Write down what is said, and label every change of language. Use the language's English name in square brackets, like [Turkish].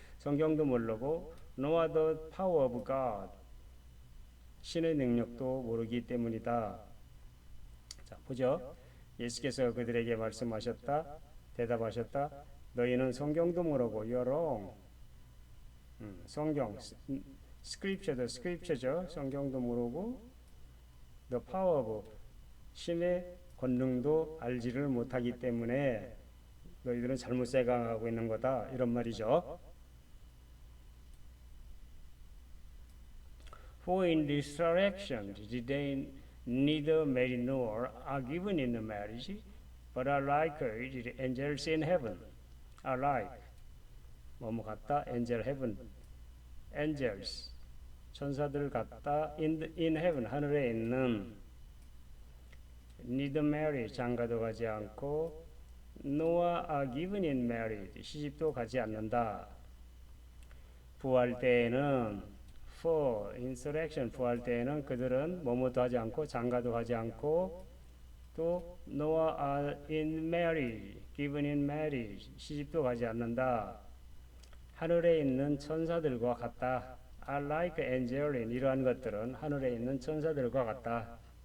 [Korean] 성경도 모르고 [English] nor the power of God. [Korean] 신의 능력도 모르기 때문이다. 자, 보죠. 예수께서 그들에게 말씀하셨다. 대답하셨다. 너희는 성경도 모르고 [English] you're wrong. [Korean] 성경, scripture죠. 성경도 모르고 [English] the power of [Korean] 신의 권능도 알지를 못하기 때문에 너희들은 잘못 생각하고 있는 거다. 이런 말이죠. [English] For in resurrection they neither marry nor are given in marriage, but are like the angels in heaven. Are like [Korean] 뭐뭐 같다? [English] angel heaven. angels [Korean] 천사들 같다. [English] in heaven [Korean] 하늘에 있는 [English] neither marry [Korean] 장가도 가지 않고 [English] nor are given in marriage [Korean] 시집도 가지 않는다. 부활 때에는 [English] for insurrection [Korean] 부활 때에는 그들은 뭐뭐도 하지 않고 장가도 가지 않고 또 [English] nor are in marriage [Korean] given in marriage 시집도 가지 않는다. 하늘에 있는 천사들과 같다. [English] are like angels [Korean] 이러한 것들은 하늘에 있는 천사들과 같다.